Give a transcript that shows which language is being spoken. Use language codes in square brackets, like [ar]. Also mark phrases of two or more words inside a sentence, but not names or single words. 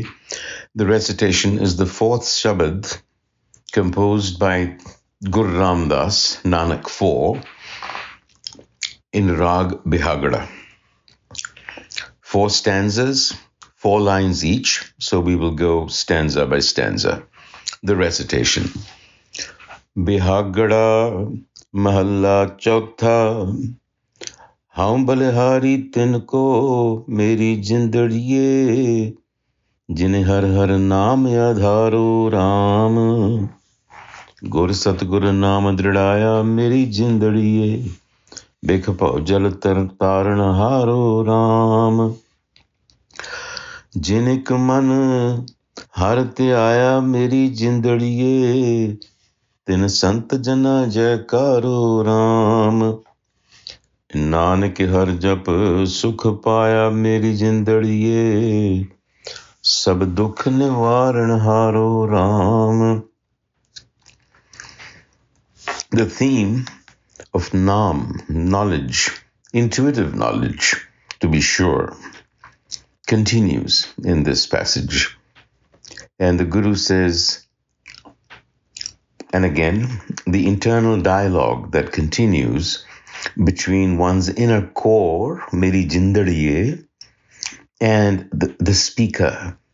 [en] The recitation is the fourth Shabad, composed by Guru Ram Das, Nanak 4, in Rag Bihagada. 4 stanzas, 4 lines each, so we will go stanza by stanza. The recitation. [pa] ਬਿਹਾਗੜਾ ਮਹਲਾ ਚਉਥਾ, ਹਉ ਬਲਿਹਾਰੀ ਤਿਨ੍ ਕਉ ਮੇਰੀ ਜਿੰਦੁੜੀਏ, ਜਿਨ੍ਹੇਂ ਹਰਿ ਹਰਿ ਨਾਮ ਆਧਾਰੋ ਰਾਮ, ਗੁਰ ਸਤਿਗੁਰ ਨਾਮ ਦ੍ਰਿੜਾਇਆ ਮੇਰੀ ਜਿੰਦੁੜੀਏ, ਬਿਖ ਪਾਓ ਜਲ ਤਰ ਤਾਰਣ ਹਾਰੋ ਰਾਮ, ਜਿਨਿਕ ਮਨ ਹਰਿ ਤੇ ਆਇਆ ਮੇਰੀ ਜਿੰਦੁੜੀਏ, ਤਿਨ ਸੰਤ ਜਨਾ ਜੈਕਾਰੋ ਰਾਮ, ਨਾਨਕ ਹਰਿ ਜਪਿ ਸੁਖ ਪਾਇਆ ਮੇਰੀ ਜਿੰਦੁੜੀਏ, ਸਭ ਦੁਖ ਨਿਵਾਰਣ ਹਾਰੋ Ram. [en] The theme of Nam, knowledge, intuitive knowledge, to be sure, continues in this passage. And the Guru says, and again, the internal dialogue that continues between one's inner core, [pa] ਮੇਰੀ ਜਿੰਦੁੜੀਏ, [en] and the speaker.